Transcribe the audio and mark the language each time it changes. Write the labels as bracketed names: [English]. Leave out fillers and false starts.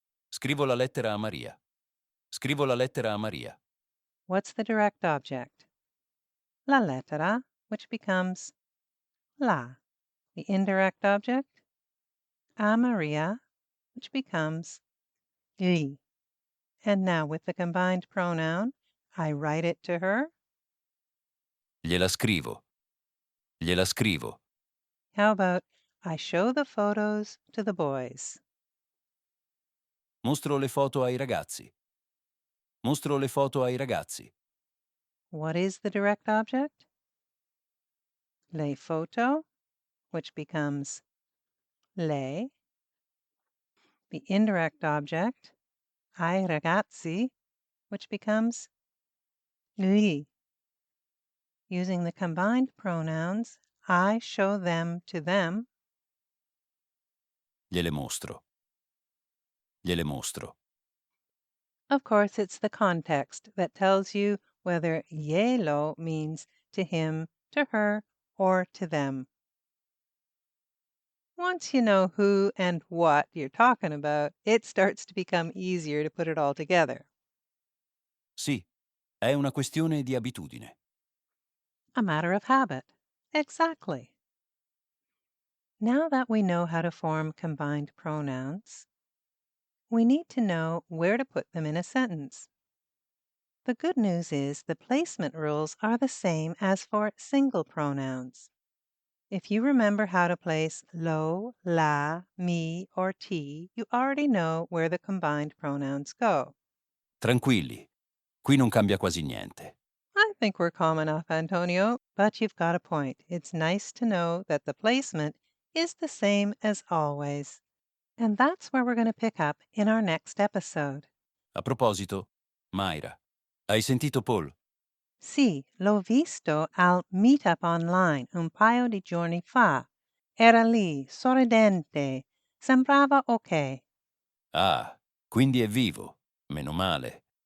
[Italian] Scrivo la lettera a Maria. Scrivo la lettera a Maria. [English] What's the direct object? [Italian] La lettera, [English] which becomes la. The indirect object, [Italian] a Maria, [English] which becomes gli. And now with the combined pronoun, I write it to her. [Italian] Gliela scrivo. Gliela scrivo. [English] How about I show the photos to the boys? [Italian] Mostro le foto ai ragazzi. Mostro le foto ai ragazzi. [English] What is the direct object? [Italian] Le photo, [English] which becomes le. The indirect object, [Italian] ai ragazzi, [English] which becomes gli. Using the combined pronouns, I show them to them. [Italian] Gliele mostro. Gliele mostro. [English] Of course, it's the context that tells you whether glielo means to him, to her, or to them. Once you know who and what you're talking about, it starts to become easier to put it all together. [Italian] Sì, è una questione di abitudine. [English] A matter of habit. Exactly. Now that we know how to form combined pronouns, we need to know where to put them in a sentence. The good news is the placement rules are the same as for single pronouns. If you remember how to place lo, la, mi, or ti, you already know where the combined pronouns go. [Italian] Tranquilli, qui non cambia quasi niente. [English] I think we're calm enough, Antonio, but you've got a point. It's nice to know that the placement is the same as always. And that's where we're going to pick up in our next episode. [Italian] A proposito, Mayra, hai sentito Paul? Sì, l'ho visto al meetup online un paio di giorni fa. Era lì, sorridente. Sembrava ok. Ah, quindi è vivo. Meno male.